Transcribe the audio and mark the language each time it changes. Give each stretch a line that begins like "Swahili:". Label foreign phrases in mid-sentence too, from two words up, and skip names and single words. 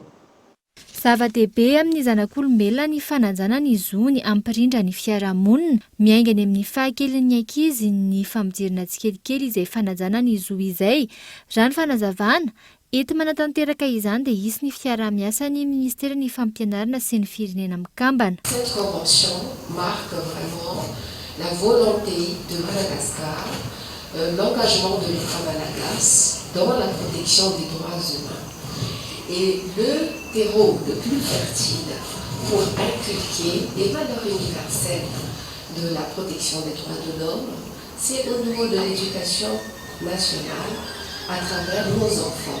Malagasy: Zava-dehibe amin'ny zanak'olombelona ny fanajana ny zony ampirindra ny fiarahamonina, miaingany amin'ny fahakelin'ny ankizy ny famojerana tsikelikely izay fanajana ny zo izay. Raha ny fanazavana ety manatanteraka izany dia isy ny fiaraha-miasa ny ministera ny fampianarana sy ny firenena mikambana.
French: Cette convention marque vraiment la volonté de Madagascar, l'engagement de l'État malagasy dans la protection des droits humains. Et le terreau le plus fertile pour inculquer des valeurs universelles de la protection des droits de l'homme, c'est au niveau de l'éducation nationale à travers nos enfants.